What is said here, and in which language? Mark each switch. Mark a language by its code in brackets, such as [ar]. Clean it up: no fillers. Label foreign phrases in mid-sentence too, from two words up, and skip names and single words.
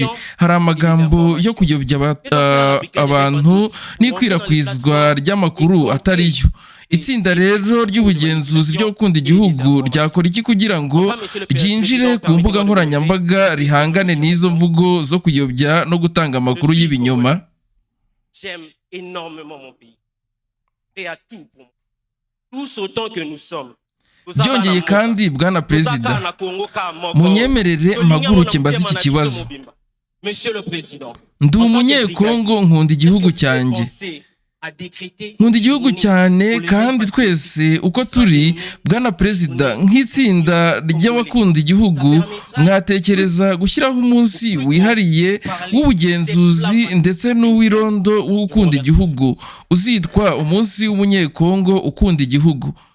[rw] Hari amagambo yo kuyobya abantu n'ikwirakwizwa ry'amakuru atariyo. Itsinda rero ry'ubugenzuzi ryo gukunda igihugu ryakora iki kugira ngo ryinjire ku mbuga nkoranyambaga rihangane n'izo mvugo zo kuyobya no gutanga amakuru y'ibinyoma? [fr] J'aime énormément mon pays. Et à tout pour moi. Tous autant que nous sommes. [rw] Byongeye kandi bwana perezida, munyemerere mpaguruke mbaze iki kibazo. Ndi umunyekongo, nkunda igihugu cyanjye. Nkunda igihugu cyane kandi twese uko turi, bwana perezida, nk'itsinda ry'abakunda igihugu mwatekereza gushyiraho umunsi wihariye w'ubugenzuzi ndetse n'uw'irondo wo gukunda igihugu uzitwa umunsi w'umunyekongo ukunda igihugu.